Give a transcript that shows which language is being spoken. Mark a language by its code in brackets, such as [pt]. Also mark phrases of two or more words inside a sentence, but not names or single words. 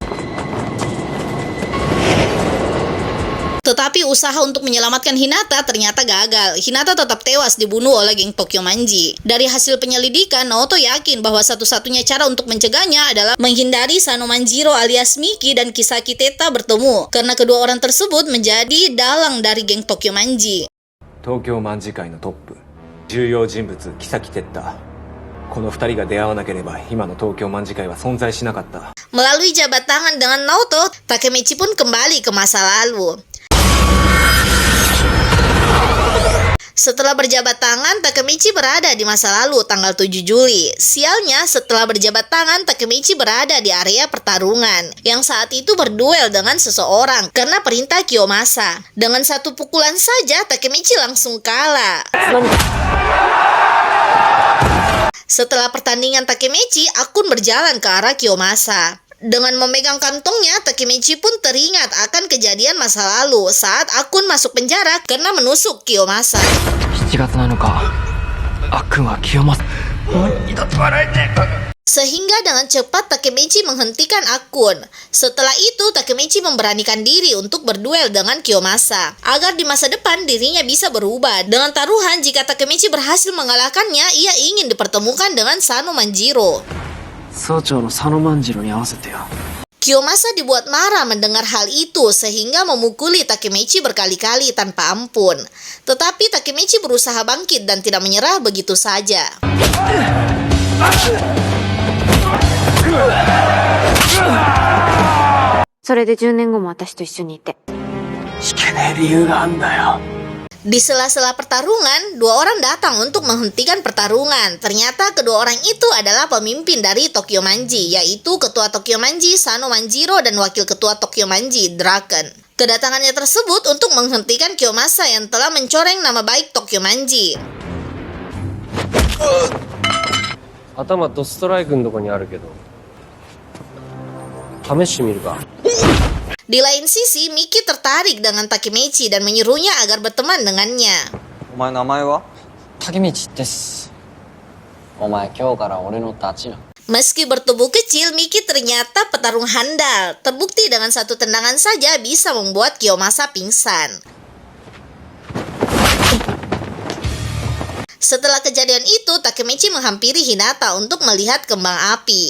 [id] Tetapi usaha untuk menyelamatkan Hinata ternyata gagal. Hinata tetap tewas dibunuh oleh geng Tokyo Manji. Dari hasil penyelidikan, Naoto yakin bahwa satu-satunya cara untuk mencegahnya adalah menghindari Sano Manjiro alias Miki dan Kisaki Teta bertemu, karena kedua orang tersebut menjadi dalang dari geng Tokyo Manji. [ja] 東京卍会のトップ重要人物木崎哲太この2人が出会わなければ今の東京卍会は存在しなかった [id] Melalui jabat tangan dengan Naoto, Takemichi pun kembali ke masa lalu. Setelah berjabat tangan, Takemichi berada di masa lalu tanggal 7 Juli. Sialnya, setelah berjabat tangan, Takemichi berada di area pertarungan yang saat itu berduel dengan seseorang karena perintah Kiyomasa. Dengan satu pukulan saja, Takemichi langsung kalah. Setelah pertandingan Takemichi, akun berjalan ke arah Kiyomasa. Dengan memegang kantongnya, Takemichi pun teringat akan kejadian masa lalu saat akun masuk penjara karena menusuk Kiyomasa. [ja] 7月7日、悪は清正。二度と笑えねえ。 [id] Sehingga dengan cepat Takemichi menghentikan akun. Setelah itu, Takemichi memberanikan diri untuk berduel dengan Kiyomasa agar di masa depan dirinya bisa berubah. Dengan taruhan, jika Takemichi berhasil mengalahkannya, ia ingin dipertemukan dengan Sano Manjiro. [ja] 総長の佐野万次郎に合わせてよ。 [id] Kiyomasa dibuat marah mendengar hal itu sehingga memukuli Takemichi berkali-kali tanpa ampun. Tetapi Takemichi berusaha bangkit dan tidak menyerah begitu saja. Di sela-sela pertarungan, dua orang datang untuk menghentikan pertarungan. Ternyata kedua orang itu adalah pemimpin dari Tokyo Manji, yaitu Ketua Tokyo Manji Sano Manjiro dan Wakil Ketua Tokyo Manji Draken. Kedatangannya tersebut untuk menghentikan Kiyomasa yang telah mencoreng nama baik Tokyo Manji. [ja] 頭ドストライクのとこにあるけど試してみるか。 [id] Di lain sisi, Miki tertarik dengan Takemichi dan menyuruhnya agar berteman dengannya. [ja] お前名前は？竹道です。お前今日から俺のダチな。 [id] Meski bertubuh kecil, Miki ternyata petarung handal. Terbukti dengan satu tendangan saja bisa membuat Kiyomasa pingsan. Setelah kejadian itu, Takemichi menghampiri Hinata untuk melihat kembang api.